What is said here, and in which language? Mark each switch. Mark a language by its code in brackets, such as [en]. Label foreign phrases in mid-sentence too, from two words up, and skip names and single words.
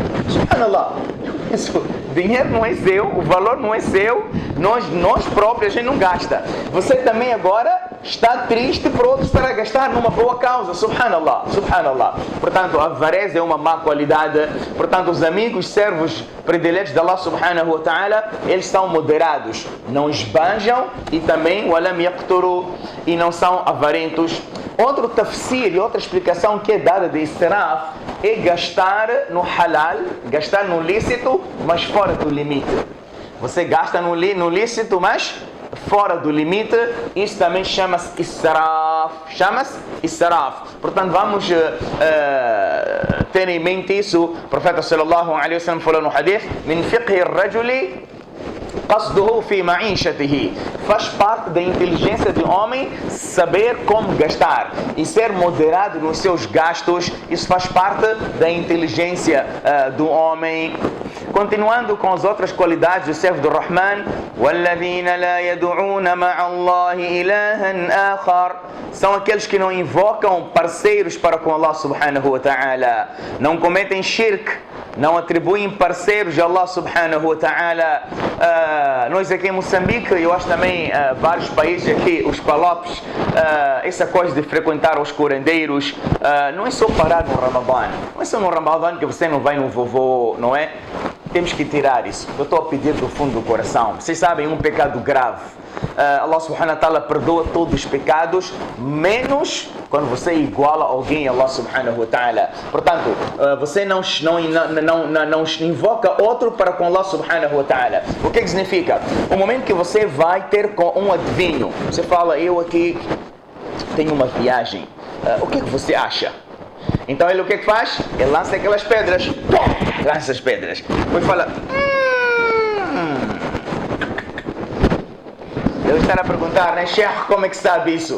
[pt] Subhanallah, eu penso, dinheiro não é seu, o valor não é seu, nós próprios a gente não gasta. Você também agora está triste por outro estar a gastar numa boa causa, subhanallah. Portanto, a avareza é uma má qualidade. Portanto, os amigos, servos prediletos de Allah [ar] سبحانه وتعالى, [pt] eles são moderados, não esbanjam e também [ar] ولم يقتروا, [pt] e não são avarentos. Outro tafsir e outra explicação que é dada de israf é gastar no halal, gastar no lícito, mas fora do limite. Você gasta no lícito, mas fora do limite. Isso também chama-se israf. Portanto, vamos ter em mente isso. O profeta [ar] صلى الله عليه وسلم [pt] falou no hadith: [ar] من فقه الرجل قصده في معيشته. [pt] Faz parte da inteligência do homem saber como gastar e ser moderado nos seus gastos. Isso faz parte da inteligência do homem. Continuando com as outras qualidades do servo do Rahman: [ar] وَالَّذِينَ لَا يَدْعُونَ مَعَ اللَّهِ إِلَهًا آخَرَ. [pt] São aqueles que não invocam parceiros para com Allah [ar] سبحانه وتعالى, [pt] não cometem shirk, não atribuem parceiros a Allah [ar] سبحانه وتعالى. [pt] Nós aqui em Moçambique, eu acho também vários países aqui, os palopes, essa coisa de frequentar os curandeiros, não é só parar no Ramadã. Não é só no Ramadã que você não vai no vovô, não é? Temos que tirar isso. Eu estou a pedir do fundo do coração. Vocês sabem, um pecado grave. Allah [ar] سبحانه وتعالى [pt] perdoa todos os pecados, menos quando você iguala alguém a Allah [ar] سبحانه وتعالى. [pt] Portanto, você não invoca outro para com Allah [ar] سبحانه وتعالى. [pt] O que significa? O momento que você vai ter com um adivinho, você fala: eu aqui tenho uma viagem, o que você acha? Então ele o que faz? Ele lança aquelas pedras, lança as pedras, depois fala: Deve estar a perguntar, né, Sheikh, como é que sabe isso?